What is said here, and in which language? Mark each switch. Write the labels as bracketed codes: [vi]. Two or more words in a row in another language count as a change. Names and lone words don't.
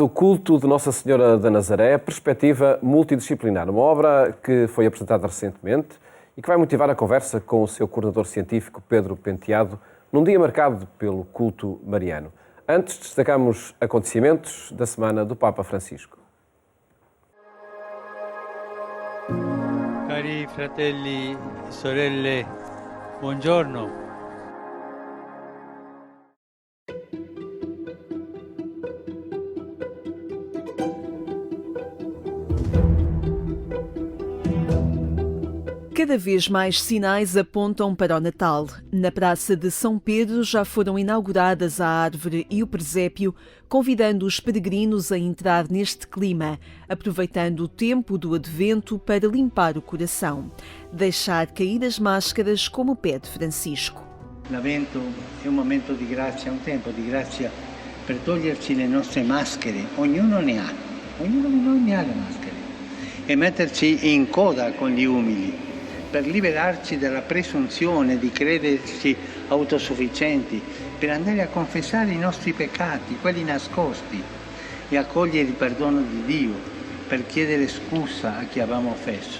[pt] O culto de Nossa Senhora da Nazaré, perspectiva multidisciplinar. Uma obra que foi apresentada recentemente e que vai motivar a conversa com o seu coordenador científico, Pedro Penteado, num dia marcado pelo culto mariano. Antes, destacamos acontecimentos da semana do Papa Francisco. [it] Cari fratelli e sorelle, buongiorno. [pt] Cada vez mais sinais apontam para o Natal. Na Praça de São Pedro já foram inauguradas a árvore e o presépio, convidando os peregrinos a entrar neste clima, aproveitando o tempo do Advento para limpar o coração. Deixar cair as máscaras, como pede Francisco. [it] L'Avvento è un momento di grazia, un tempo di grazia per toglierci le nostre maschere. Ognuno di noi ne ha le maschere. E metterci in coda con gli umili, per liberarci dalla presunzione di crederci autosufficienti, per andare a confessare i nostri peccati, quelli nascosti, e accogliere il perdono di Dio, per chiedere scusa a chi avevamo offeso.